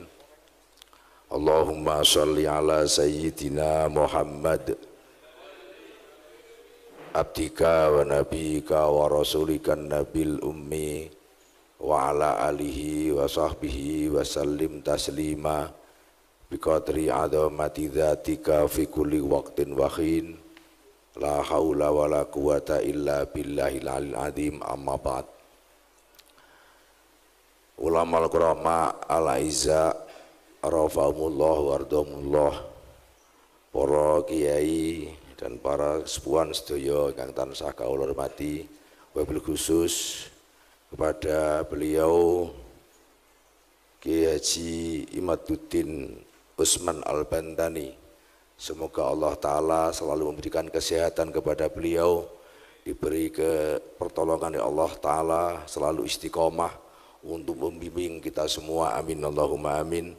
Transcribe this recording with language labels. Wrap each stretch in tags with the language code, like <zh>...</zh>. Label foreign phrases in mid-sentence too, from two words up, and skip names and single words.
<ar>اللهم صل على سيدنا محمد عبدك ونبيك ورسولك النبي الأمي وعلى آله وصحبه وسلم تسليما بقدر عظمة ذاتك في كل وقت وحين لا حول ولا قوة إلا بالله العلي العظيم أما بعد. العلماء الكرماء الأعزاء رفعكم الله ورحمكم الله,</ar> <jv>para kiai dan para sepuhan sedaya ingkang tansah kawula hormati,</jv> <ar>وبالخصوص</ar> <id>kepada beliau Kiai Haji Imaduddin Usman Al-Bantani. Semoga Allah Ta'ala selalu memberikan kesehatan kepada beliau, diberi pertolongan oleh Allah Ta'ala, selalu istiqomah untuk membimbing kita semua,</id> <ar>آمين اللهم آمين.</ar>